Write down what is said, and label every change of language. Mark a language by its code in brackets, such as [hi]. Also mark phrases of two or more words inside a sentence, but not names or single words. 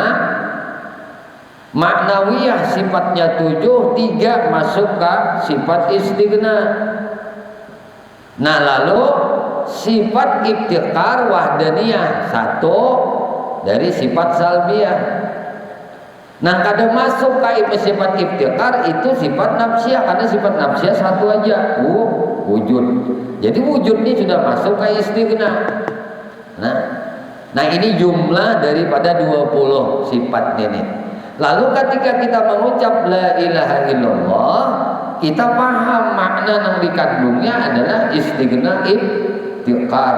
[bjn] Maknawiyah sifatnya 7, 3 masuk ke sifat istighna. Nah, lalu sifat ibtikar wahdaniyah 1 dari sifat salbiyah. Nah, kada masuk ke sifat ibtikar itu sifat nafsiyah, karena sifat nafsiyah 1 aja, wujud. Jadi wujud ini sudah masuk ke istighna. Nah, ini jumlah daripada 20 sifat ini. Lalu ketika kita mengucap [ar] لا إله إلا الله, [bjn] kita paham makna yang dikandungnya adalah [ar] استغناء افتقار.